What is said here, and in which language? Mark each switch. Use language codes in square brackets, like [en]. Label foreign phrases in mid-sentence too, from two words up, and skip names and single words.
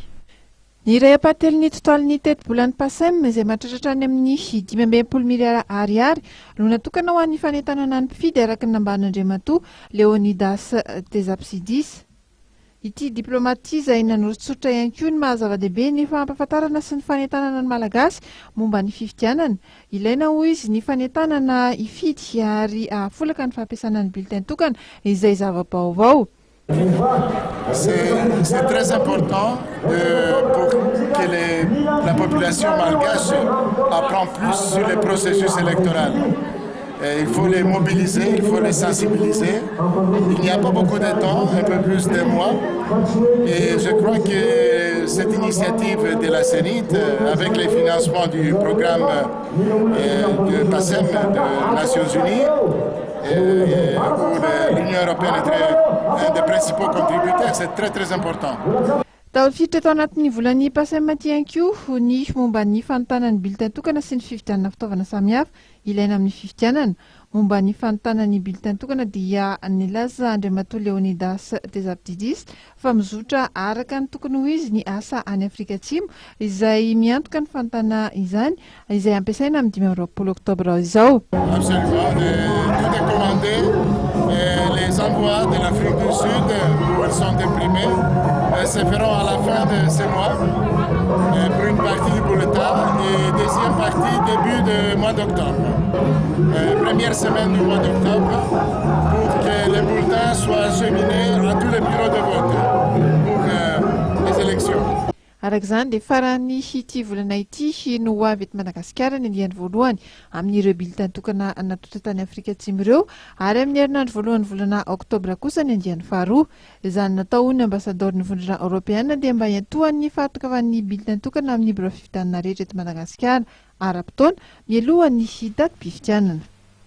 [mg] Ny iray apatelin'ny totalin'ny teti-bolan'ny PASEM izay mahatratra any amin'ny 500 miliara ariary no natokana ho an'ny fanentanana ny mpifidy araka ny Nambanin'Andriamatoa Leonidas Tesapsidis. Ity diplomatia izay nanorotsotsotra ihany koa ny mahazava-dehibe ny fampahafantarana sy ny fanentanana ny Malagasy momba ny fifidianana. Ilaina hoy izy ny fanentanana ifidy ary ahafolaka ny fampiasana ny bulletin tokana izay zava-baovao. [fr] C'est très important pour que la population malgache apprend plus sur le processus électoral. Il faut les mobiliser, il faut les sensibiliser. Il n'y a pas beaucoup de temps, un peu plus de mois. Et je crois que cette initiative de la CENIT, avec les financements du programme de PASEM des Nations Unies, où l'Union européenne est un des principaux contributeurs, c'est très important. [mg] Tafiditra tao anatin'ny volan'ny PASEM ity ihany koa ny momba ny fanontana ny bulletin tokana sy ny fifidianana fitaovana samihafa ilaina amin'ny fifidianana. Momba ny fanontana ny bulletin tokana dia nilaza Andriamatoa Leonidas Tesapsidis fa mizotra araka ny tokony ho izy ny asa any Afrika Atsimo izay miantoka ny fanontana izany izay ampiasaina amin'ny 20 oktobra izao. [fr] Absolument, tout est commandé. Les envois de l'Afrique du Sud où ils sont imprimés se feront à la fin de ce mois pour une partie du bulletin et deuxième partie début du mois d'octobre. Première semaine du mois d'octobre pour que les bulletins soient acheminés à tous les bureaux de vote pour les élections. [mg] Arak'izany dia farany ity volana ity no avy eto Madagasikara ny andiany voalohany amin'ireo bulletin tokana natota tany Afrika Atsimo ireo ary amin'ny herinandro voalohany volana Oktobra kosa ny andiany faharoa. Izany natao ny ambasador'ny vondrona Europiana dia mba hiantohan'ny fahatokavan'ny bulletin tokana amin'ny biro fifidianana rehetra eto Madagasikara ara-potoana mialohan'ny datim-pifidianana.